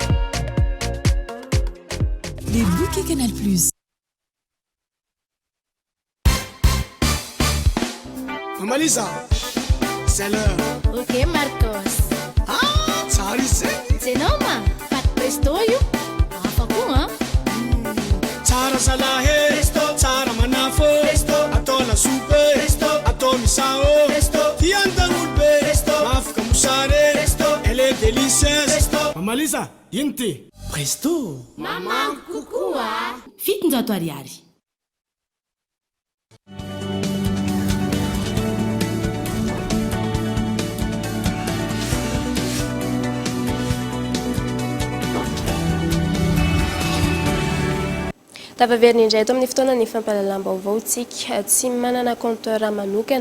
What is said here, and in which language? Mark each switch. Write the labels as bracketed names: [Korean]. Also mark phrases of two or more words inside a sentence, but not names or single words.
[French] Les bouquets Canal+. Maman Lisa, c'est l'heure. Ok Marcos. [Malagasy] Ah, tsara izy zay. Tsenao ma, paty presto io. Afaka hein? Tsara salahe, tsara manafo, atao lasopy, atao misao, tiandagn'olobe, mafaka mosary, [French] elle est délicieuse. Maman Lisa, [Malagasy] ino ty? Presto. Maman kokoa. Fitonjato ariary. Tavaverina indray eto amin'ny fotoana ny fampahalalam-baovao tsika tsy manana compteur manokana